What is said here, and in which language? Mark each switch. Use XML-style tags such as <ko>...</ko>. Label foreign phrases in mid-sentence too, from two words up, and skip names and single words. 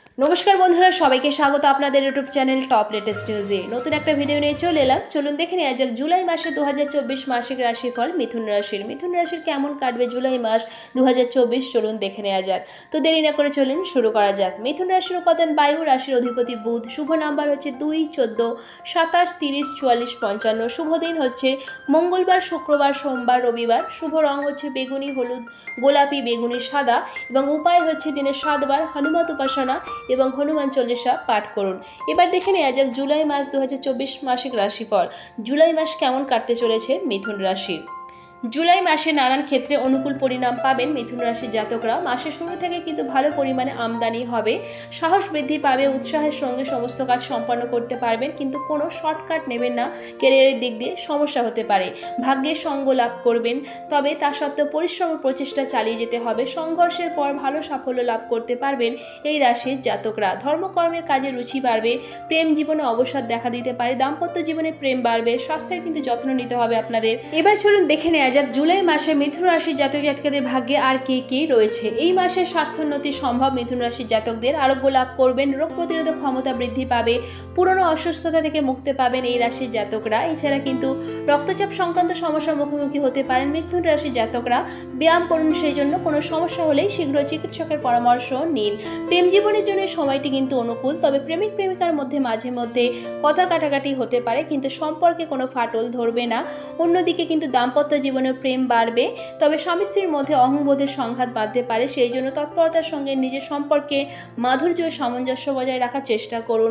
<bn>নমস্কার বন্ধুরা সবাইকে স্বাগত আপনাদের ইউটিউব চ্যানেল টপ লেটেস্ট নিউজে নতুন এক ভিডিও নিয়ে চলে এলাম। চলুন দেখে নেওয়া যাক জুলাই মাসে 2024 মাসিক রাশিফল মিথুন রাশির কেমন কাটবে জুলাই মাস 2024 চলুন দেখে নেওয়া যাক। তো দেরি না করে চলুন শুরু করা যাক। মিথুন রাশির উপাদান বায়ু, রাশির অধিপতি বুধ, শুভ নম্বর হচ্ছে 2, 14, 27, 30, 44, 55, শুভ দিন হচ্ছে মঙ্গলবার, শুক্রবার, সোমবার, রবিবার, শুভ রং হচ্ছে বেগুনি, হলুদ, গোলাপি, বেগুনি, সাদা এবং উপায় হচ্ছে দিনে 7 বার হনুমত উপাসনা এবং হনুমান চালিশা পাঠ করুন। এবার দেখে নেওয়া যাক জুলাই মাস 2024 মাসিক রাশিফল। জুলাই মাস কেমন কাটতে চলেছে মিথুন রাশির। জুলাই মাসে নানান ক্ষেত্রে অনুকূল পরিণাম পাবেন মিথুন রাশির জাতকরা। মাসের শুরু থেকে কিন্তু ভালো পরিমাণে আমদানি হবে, সাহস বৃদ্ধি পাবে, উৎসাহের সঙ্গে সমস্ত কাজ সম্পন্ন করতে পারবেন, কিন্তু কোনো শর্টকাট নেবেন না। ক্যারিয়ারের দিক দিয়ে সমস্যা হতে পারে, ভাগ্যের সঙ্গ লাভ করবেন, তবে তা সত্ত্বেও পরিশ্রম ও প্রচেষ্টা চালিয়ে যেতে হবে। সংঘর্ষের পর ভালো সাফল্য লাভ করতে পারবেন এই রাশির জাতকরা। ধর্মকর্মের কাজে রুচি বাড়বে, প্রেম জীবনে অবসাদ দেখা দিতে পারে, দাম্পত্য জীবনে প্রেম বাড়বে, স্বাস্থ্যের কিন্তু যত্ন নিতে হবে আপনাদের। এবার চলুন দেখে নেওয়া যাক জুলাই মাসে মিথুন রাশির জাতক জাতিকাদের ভাগ্যে আর কি কি রয়েছে। এই মাসে স্বাস্থ্যোন্নতি সম্ভব। মিথুন রাশির জাতকদের আরোগ্য লাভ করবেন, রোগ প্রতিরোধক ক্ষমতা বৃদ্ধি পাবে, পুরানো অসুস্থতা থেকে মুক্তি পাবেন এই রাশির জাতকরা। এছাড়া কিন্তু রক্তচাপ সংক্রান্ত সমস্যার মুখোমুখি হতে পারেন মিথুন রাশির জাতকরা। ব্যায়াম করুন, সেইজন্য কোনো সমস্যা হলেই শীঘ্র চিকিৎসকের পরামর্শ নিন। প্রেম জীবনের জন্য সময়টি কিন্তু অনুকূল, তবে প্রেমিক প্রেমিকার মধ্যে মাঝে মধ্যে কথা কাটাকাটি হতে পারে, কিন্তু সম্পর্কে কোনো ফাটল ধরবে না। অন্যদিকে কিন্তু দাম্পত্য জীবনে প্রেম বাড়বে, তবে স্বামী স্ত্রীর মধ্যে অহংবোধের সংঘাত বাঁধতে পারে। সেই জন্য তৎপরতার সঙ্গে নিজের সম্পর্কে মাধুর্য ও সামঞ্জস্য বজায় রাখার চেষ্টা করুন।</bn>